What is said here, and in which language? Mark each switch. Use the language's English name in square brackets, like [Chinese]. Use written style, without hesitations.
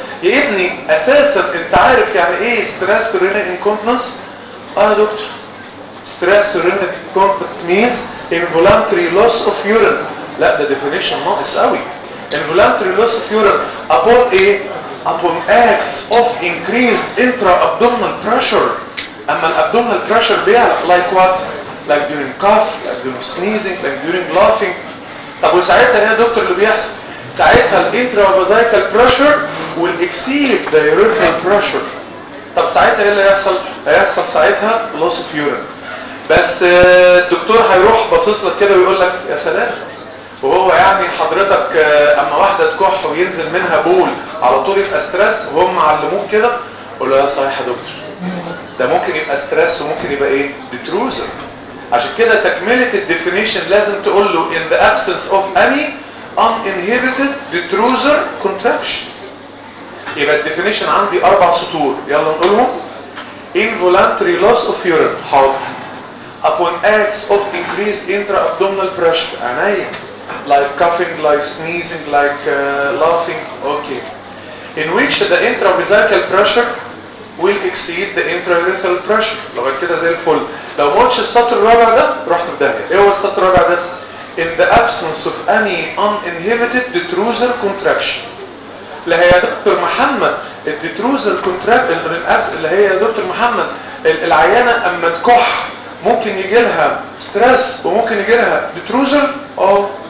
[Arabic] يا ابني اساسا انت عارف يعني ايه ستريس رين انكونتنس؟ اه يا دكتور. [English] Stress urine incontinence means involuntary loss of urine. [Arabic] لا ده ديفينيشن ناقص قوي. [English] Involuntary loss of urine upon ايه؟ Upon ex of increase intra abdominal pressure. [Arabic] اما الابدومينال بريشر بيعلى [English] Like what? like during cough, like during sneezing, like during laughing. [Arabic] طب وساعتها يا دكتور اللي بيحصل؟ ساعتها ال [English] intravesical pressure will exceed the urethral pressure. [Arabic] طب ساعتها ايه اللي هيحصل؟ هيحصل ساعتها [English] loss of urine. [Arabic] بس الدكتور هيروح باصص لك كده ويقول لك يا سلام، وهو يعني حضرتك اما واحده تكح وينزل منها بول على طول يبقى ستريس وهم علموك كده؟ قول له يا صحيح يا دكتور، ده ممكن يبقى ستريس وممكن يبقى ايه؟ بتروزر. عشان كده تكملة الديفينيشن لازم تقول له [English] in the absence of any uninhibited detrusor contraction. [Arabic] يبقى الديفينيشن عندي أربع سطور، يلا نقولهم. [English] involuntary loss of urine، [Arabic] حاضر. [English] upon acts of increased intra-abdominal pressure، [Arabic] عناية. [English] like coughing, like sneezing, like laughing، okay. in which the intravesical pressure will exceed the intra-urethral pressure. [Arabic] لغاية كده زي الفل. لو ما قلتش السطر الرابع ده رحت في داهية. ايه هو السطر الرابع ده؟ [English] in the absence of any uninhibited detrusor contraction. [Arabic] اللي هي يا دكتور محمد الديتروزر كونتراكت اللي هي يا دكتور محمد العيانه اما تكح ممكن يجي لها ستريس وممكن يجي لها ديتروزر؟ اه.